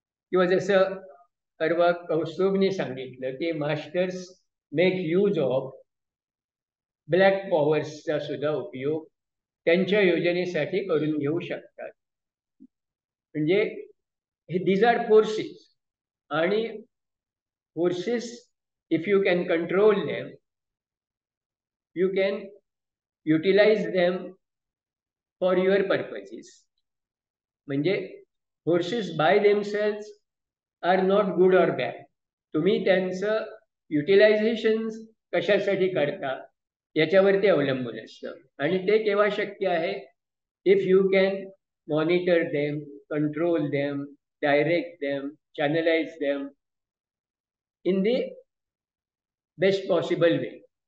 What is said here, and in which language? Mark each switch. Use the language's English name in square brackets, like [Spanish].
[Marathi] किंवा जसं परवा कौस्तुभने सांगितलं की [English] masters make use of [Marathi] black पॉवर्सचा सुद्धा उपयोग त्यांच्या योजनेसाठी करून घेऊ शकतात. म्हणजे हे [English] These are forces, आणि forces if you can control them you can utilize them for your purposes. म्हणजे forces by themselves are not good or bad. [Marathi] तुम्ही त्यांचं युटिलायझेशन कशासाठी करता याच्यावरती अवलंबून असतं. आणि ते केव्हा शक्य आहे? [English] If you can monitor them, control them, direct them, channelize them in the best possible way.